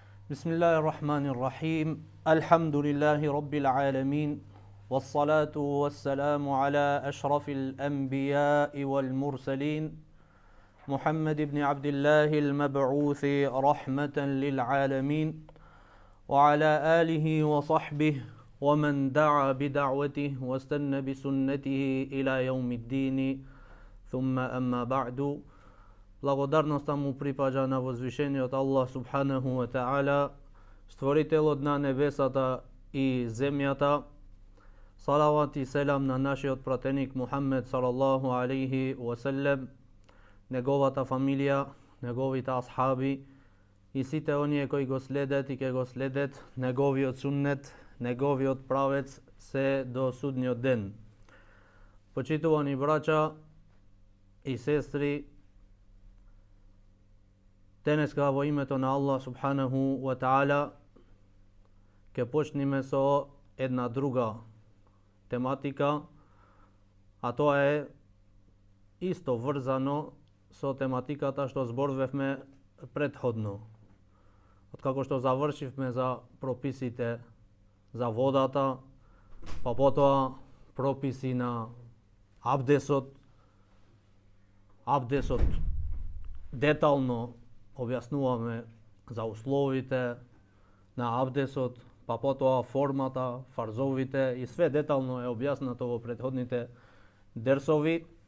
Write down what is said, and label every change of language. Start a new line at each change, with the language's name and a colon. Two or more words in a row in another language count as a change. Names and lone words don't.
Arabic: بسم الله الرحمن الرحيم الحمد لله رب العالمين والصلاة والسلام على أشرف الأنبياء والمرسلين محمد بن عبد الله المبعوث رحمة للعالمين وعلى آله وصحبه ومن دعا بدعوته واستنى بسنته إلى يوم الدين ثم أما بعد.
Macedonian: Благодарноста му припаѓа на возвишениот Аллах
Arabic: سبحانه وتعالى,
Macedonian: створителот на небесата и земјата. Салават и селам на нашиот пратеник Мухаммед
Arabic: صلى الله عليه وسلم,
Macedonian: неговата фамилија, неговите асхаби и сите оние кои го следат и ќе го следат неговиот суннет, неговиот правец се до судниот ден. Почитувани браќа и сестри, денеска во името на Аллах
Arabic: سبحانه وتعالى
Macedonian: ќе почнеме со една друга тематика, а тоа е исто врзано со тематиката што зборувавме претходно. Откако што завршивме за прописите за водата, па потоа прописи на абдесот детално објаснуваме за условите на абдесот, па потоа формата, фарзовите и све детално е објаснато во претходните дерсови.